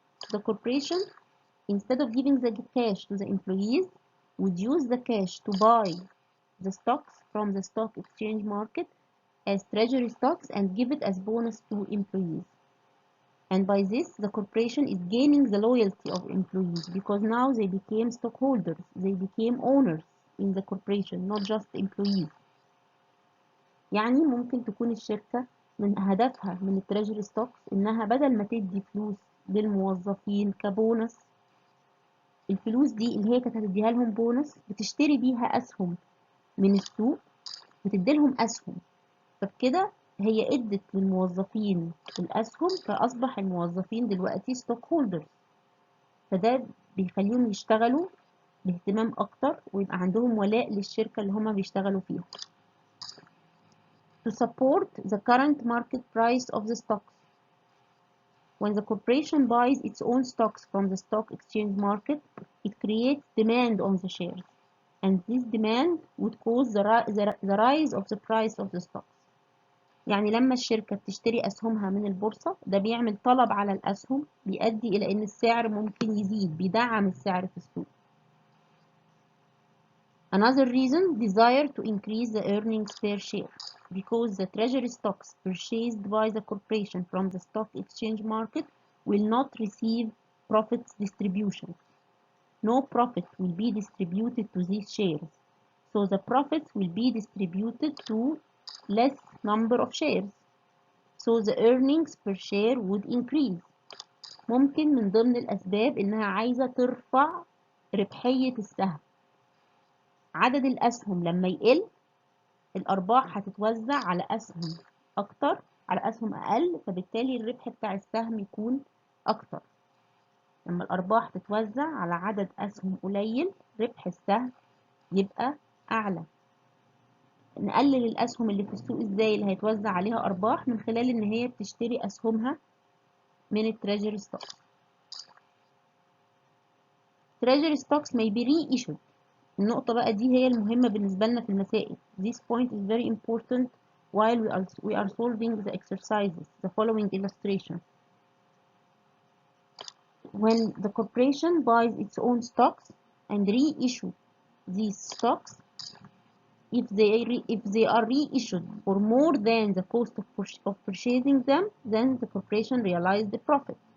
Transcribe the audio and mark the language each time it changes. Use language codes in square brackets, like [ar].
[en] The corporation, instead of giving the cash to the employees, would use the cash to buy the stocks from the stock exchange market as treasury stocks and give it as bonus to employees. And by this, the corporation is gaining the loyalty of employees because now they became stockholders, they became owners in the corporation, not just employees. [ar] يعني ممكن تكون الشركة من هدفها من التريجري ستوكس إنها بدل ما تدي فلوس للموظفين كبونس، الفلوس دي اللي هي كانت هتديها لهم بونس بتشتري بيها أسهم من السوق، بتديلهم أسهم، فبكده هي ادت للموظفين الأسهم، فأصبح الموظفين دلوقتي ستوك هولدرز، فده بيخليهم يشتغلوا باهتمام أكتر ويبقى عندهم ولاء للشركة اللي هما بيشتغلوا فيها. [en] To support the current market price of the stocks. When the corporation buys its own stocks from the stock exchange market, it creates demand on the shares, and this demand would cause the rise of the price of the stocks. [ar] يعني لما الشركة بتشتري أسهمها من البورصة، ده بيعمل طلب على الأسهم، بيؤدي إلى إن السعر ممكن يزيد، بيدعم السعر في السوق. [en] Another reason, desire to increase the earnings per share, because the treasury stocks purchased by the corporation from the stock exchange market will not receive profits distribution. No profit will be distributed to these shares, so the profits will be distributed to less number of shares, so the earnings per share would increase. [ar] ممكن من ضمن الأسباب إنها عايزة ترفع ربحية السهم. عدد الأسهم لما يقل، الأرباح هتتوزع على أسهم أكتر على أسهم أقل، فبالتالي الربح بتاع السهم يكون أكتر. لما الأرباح تتوزع على عدد أسهم قليل، ربح السهم يبقى أعلى. نقلل الأسهم اللي في السوق إزاي اللي هيتوزع عليها أرباح؟ من خلال إن هي بتشتري أسهمها من التريجري ستوكس. [en] Treasury stocks may be reissued. [ar] النقطة بقى دي هي المهمة بالنسبة لنا في المسائل. [en] This point is very important while we are solving the exercises. The following illustration. When the corporation buys its own stocks and reissue these stocks, if they are reissued for more than the cost of purchasing them, then the corporation realized the profit.